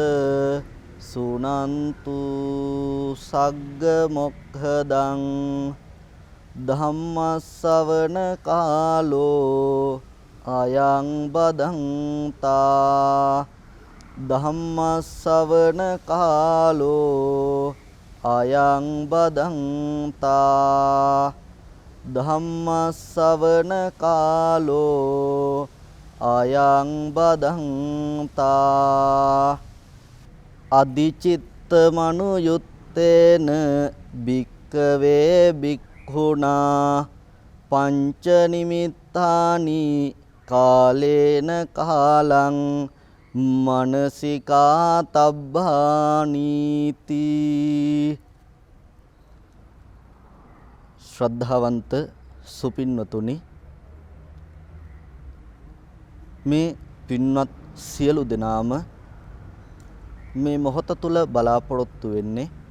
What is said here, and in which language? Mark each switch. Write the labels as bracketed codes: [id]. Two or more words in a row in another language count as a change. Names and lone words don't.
[pi] සුනන්තු සග්ග මොක්ඛදං ධම්මස්සවන කාලෝ අයං බදන්තා ධම්මස්සවන කාලෝ අයං බදන්තා ධම්මස්සවන කාලෝ අයං බදන්තා අදිචිත්ත මනුයුත්තේන භික්ඛවේ භික්ඛුනා පංච නිමිත්තානි කාලේන කාලං මනසිකා තබ්බානීති. [si] ශ්‍රද්ධාවන්ත සුපින්වතුනි, මේ පින්වත් සියලු දෙනාම මේ මොහොත තුල බලාපොරොත්තු වෙන්නේ